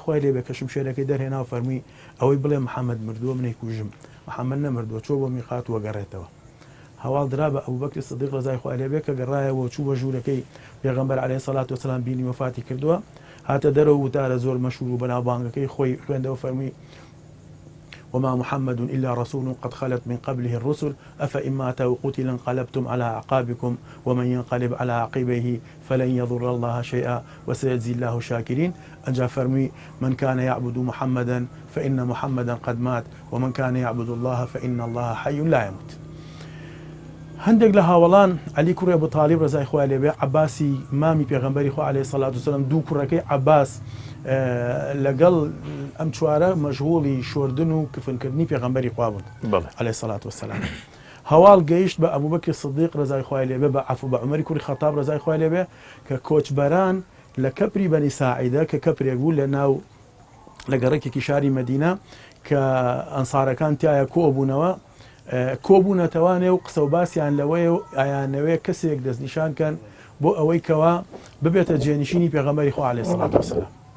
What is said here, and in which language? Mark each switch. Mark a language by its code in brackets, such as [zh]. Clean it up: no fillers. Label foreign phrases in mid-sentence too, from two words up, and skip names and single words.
[ckb] خوای لێبێ کە شمشێرەکەی دەرهێنا و فەرمی ئەوەی بڵێ محەممەد مردووە منەی کوژم محەممەد نەمردووە چۆ بۆ میقات وەگەڕێتەوە هەواڵ درا بە ئەبوو بەکری سەدیق ڕەزای خوای لێبێ کە گەڕایەوە چوو بە ژوورەکەی پێغەمبەر [ar] عەلەیهی سەڵات وسەلام [ckb] بینی وفاتی کردووە هاتە دەرەوە وتارە زۆر مەشهور و بەناوبانگەکەی خۆی خوێندەوە فەرمی [ar] وما محمد إلا رسول قد خلت من قبله الرسل أفإن مات أو قتل انقلبتم على أعقابكم ومن ينقلب على عقبيه فلن يضر الله شيئا وسيجزي الله الشاكرين. [ckb] أنجا فرمي [ar] من كان يعبد محمدا فإن محمدا قد مات ومن كان يعبد الله فإن الله حي لا يموت. [ckb] هەندێک لە هاوڵان علی کوڕی ئەبو طالیب ڕزای خوای لێ بێ عەباسی مامی پێغەمبەری خوا [ar] عەلەیهی سەڵات وسەلام [ckb] دوو کوڕەکەی عەباس لەگەڵ ئەم چوارە مەشغوڵی شۆردن و کفنکردنی پێغەمبەری خوا بوون [ar] عەلەیهی سەڵات وسەلام. [ckb] هەواڵ گەیشت بە ئەبوبەکری سیدیق ڕزای خوای لێ بێ بە عەفو بە عومەری کوڕی خەتاب ڕزای خوای لێ بێ کە کۆچبەران لە کەپری بەنی ساعیدە کە کەپرێک بوو لە ناو لە گەڕێکێکی شاری مەدینە کە ئەنسارەکان تایە کۆبوونەوە کۆبوونەتەوانێ و قسە و باسییان لەوەیە و ئایانەوەی کەسێک دەستنیشانکەن بۆ ئەوەی کەوا ببێتە جێنشینی پێغەمبەری خوا [ar] عەلەیهی سەڵات وسەلام.